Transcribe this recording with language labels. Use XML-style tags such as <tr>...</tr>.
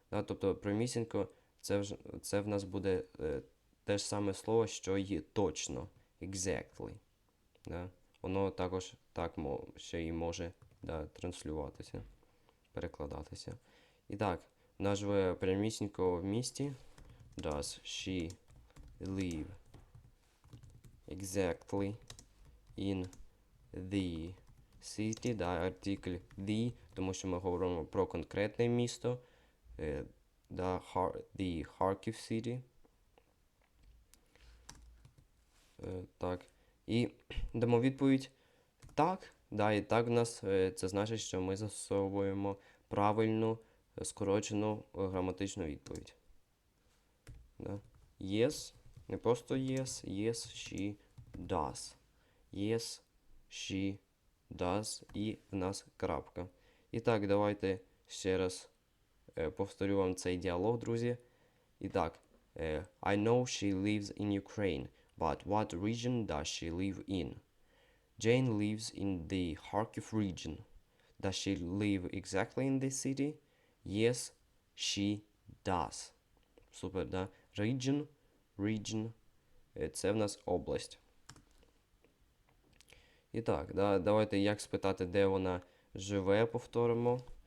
<uk>Тобто прямісінько це в нас буде те ж саме слово, що й точно.</uk> <en>Exactly.</en> <uk>Воно також так ще й може транслюватися, перекладатися. І так, вона живе прямісінько в місті.</uk> <en>Does she live exactly in the city?</en> <uk>Артикль the, тому що ми говоримо про конкретне місто.</uk> <en>The Kharkiv City.</en> <uk>Так. І дамо відповідь так. І так в нас це значить, що ми застосовуємо правильну, скорочену граматичну відповідь.</uk> <en>Yes.</en> <uk>Не просто yes.</uk> <en>Yes, she does. Yes, she does.</en> <uk>І в нас крапка. І так, давайте ще раз повторю вам цей діалог, друзі. І так.</uk> <en>I know she lives in Ukraine. But what region does she live in? Jane lives in the Kharkiv region. Does she live exactly in this city? Yes, she does.</en> <uk>Супер, Region. Це в нас область. І так, давайте як спитати, де вона живе, повторимо.</uk>